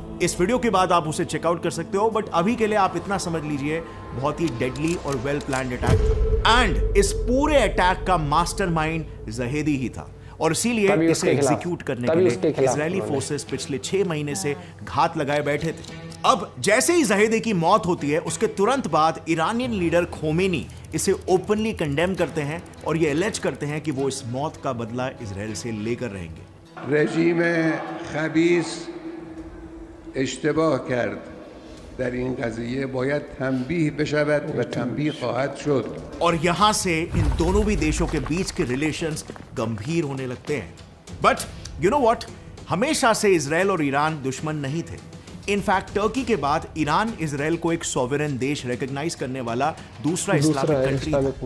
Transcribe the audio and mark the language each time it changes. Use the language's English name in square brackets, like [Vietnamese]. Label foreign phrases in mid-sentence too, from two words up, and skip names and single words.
[Hindi] इस वीडियो के बाद आप उसे चेकआउट कर सकते हो, बट अभी के लिए आप इतना समझ लीजिए, बहुत ही डेडली और [English] well planned attack [Hindi] था एंड इस पूरे अटैक का मास्टरमाइंड जहेदी ही था और इसीलिए इसे एग्जीक्यूट करने के लिए [English] Israeli forces [Hindi] पिछले 6 महीने से घात लगाए बैठे थे। अब जैसे ही जहेदी की मौत होती है उसके तुरंत बाद [English] Iranian leader [Hindi] खोमेनी इसे [English] openly condemn [Hindi] करते हैं और ये एलेज करते हैं कि वो इस मौत का बदला इजराइल से लेकर रहेंगे। [Persian] رژیم خبیث اشتباه کرد در این قضیه باید تنبیه بشود و تنبیه خواهد شد। [Hindi] और यहां से इन दोनों भी देशों के बीच के रिलेशंस गंभीर होने लगते हैं। [English] but you know what, [Hindi] हमेशा से इजराइल और ईरान दुश्मन नहीं थे। इनफैक्ट टर्की के बाद ईरान इजराइल को एक सॉवरेन देश रिकॉग्नाइज करने वाला दूसरा [English] Islamic country.